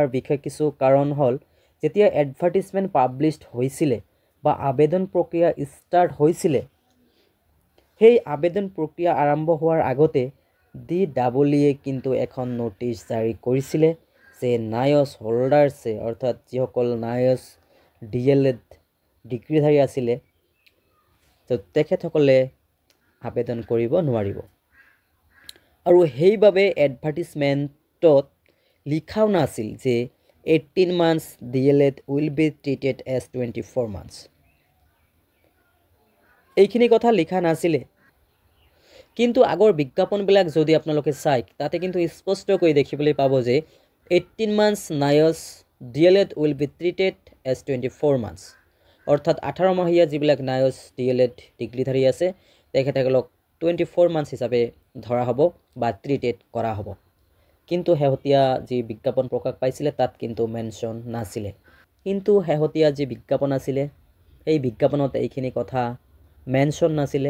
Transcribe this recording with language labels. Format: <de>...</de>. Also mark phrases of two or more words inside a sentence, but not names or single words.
<as>বিশেষ কিছু কাৰণ হ'ল যেতিয়া</as> <en>advertisement published</en> <as>হৈছিলে বা আবেদন প্ৰক্ৰিয়া ষ্টাৰ্ট হৈছিলে, সেই আবেদন প্ৰক্ৰিয়া আৰম্ভ হোৱাৰ আগতে DEE কিন্তু এখন নোটিছ জাৰি কৰিছিলে যে NIOS হোল্ডাৰ্ছে অৰ্থাৎ যিসকল NIOS DLED ডিগ্ৰীধাৰী আছিলে তো তেখেতসকলে আবেদন কৰিব নোৱাৰিব। আৰু সেইবাবে এডভাৰ্টিজমেণ্টত লিখাও নাছিল যে</as> <en>18 months DLED will be treated as 24 months।</en> <as>এইখিনি কথা লিখা নাছিলে, কিন্তু আগৰ বিজ্ঞাপনবিলাক যদি আপোনালোকে চাই তাতে কিন্তু স্পষ্টকৈ দেখিবলৈ পাব যে</as> <en>18 months NIOS DLED will be treated as 24 months।</en> <as>অৰ্থাৎ 18 মাহীয়া যিবিলাক NIOS DLED ডিগ্ৰীধাৰী আছে তেখেতসকলক 24 months হিচাপে ধৰা হ'ব বা ট্ৰিটেড কৰা হ'ব। কিন্তু শেহতীয়া যি বিজ্ঞাপন প্ৰকাশ পাইছিলে তাত কিন্তু মেনশ্যন নাছিলে। কিন্তু শেহতীয়া যি বিজ্ঞাপন আছিলে এই বিজ্ঞাপনত এইখিনি কথা মেনশ্যন নাছিলে।</as>